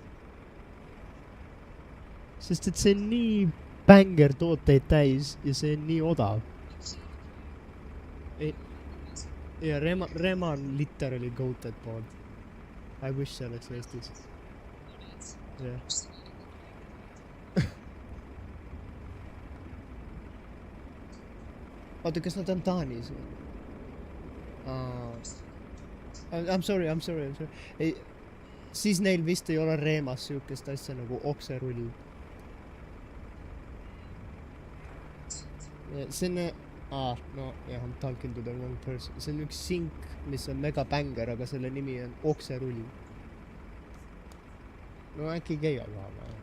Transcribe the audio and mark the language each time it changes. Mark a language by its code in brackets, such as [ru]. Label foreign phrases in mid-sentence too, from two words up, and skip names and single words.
[et] Sest et see on nii bänger tooteid täis ja see on nii odav. Ja Reema on [en] literally goated [et] pood. [en] I wish [et] see oleks Eestis. jah. Oota, kas nad on Taanis või? [en] I'm sorry. [et] Ei, siis neil vist ei ole Reemas siukest asja nagu okserull. See on... no jah, [en] I'm talking to the wrong person. [et] See on üks sink, mis on mega bänger, aga selle nimi on okserull. No äkki Keijo tahab.